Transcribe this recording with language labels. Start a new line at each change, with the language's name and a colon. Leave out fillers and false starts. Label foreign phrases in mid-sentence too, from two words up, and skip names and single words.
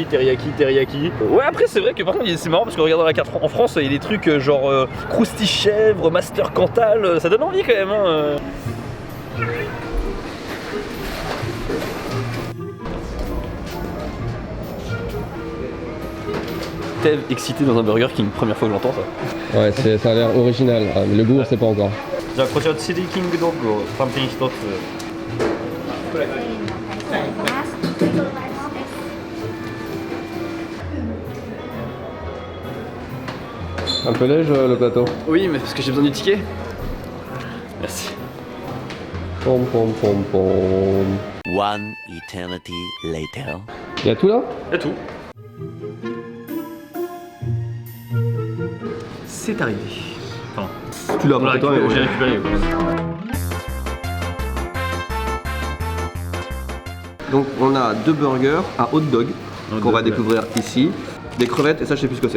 French: Ouais, après c'est vrai que par contre c'est marrant parce que regarde dans la carte en France, il y a des trucs genre crousty chèvre, master cantal, ça donne envie quand même. Hein. Tev excité dans un Burger King, première fois que j'entends ça. Ouais, ça a l'air original. Le goût, on sait pas encore.
Japanese: じゃあこちらチリキングドッグを単品一つ。
French: Un peu léger le plateau. Oui, mais parce que j'ai besoin du ticket. Merci. Pom pom pom pom.
English: One eternity later.
French: Y'a tout là? Et tout. C'est arrivé. Enfin, Tu l'as après toi, mais j'ai récupéré. Donc on a 2 burgers, un hot dog qu'on va découvrir ici, des crevettes et ça je sais plus ce que c'est.